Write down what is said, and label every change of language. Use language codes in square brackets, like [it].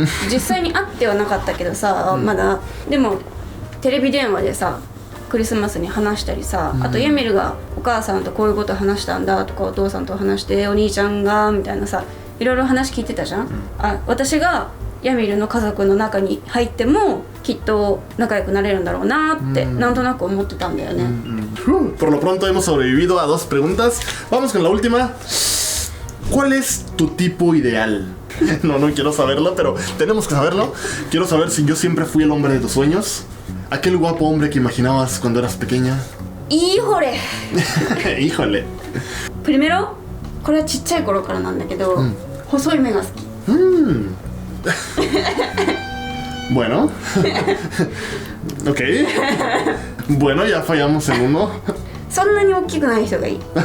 [ja] 実際に会ってはなかったけどさ、まだでもテレビ電話でさクリスマスに話したりさ、あとヤミルがお母さんとこういうこと話したんだとかお父さんと話してお兄ちゃんがみたいなさいろいろ話聞いてたじゃん、あ私がヤミルの家族の中に入ってもきっと仲良くなれるんだろうなってなんとなく思ってたんだよね。 [es] Por lo pronto hemos sobrevivido a 2 preguntas. Vamos con la última. ¿Cuál es tu tipo ideal? No quiero saberlo, pero tenemos que saberlo. Quiero saber si yo siempre fui el hombre de tus sueños. Aquel guapo hombre que imaginabas cuando eras pequeña. ¡Híjole! Híjole. [ja] Primero, これはちっちゃい頃からなんだけど、細い目が好き。 [es] Bueno. Ok. Bueno, ya fallamos en uno. [ja] そんなに大きくない人がいい。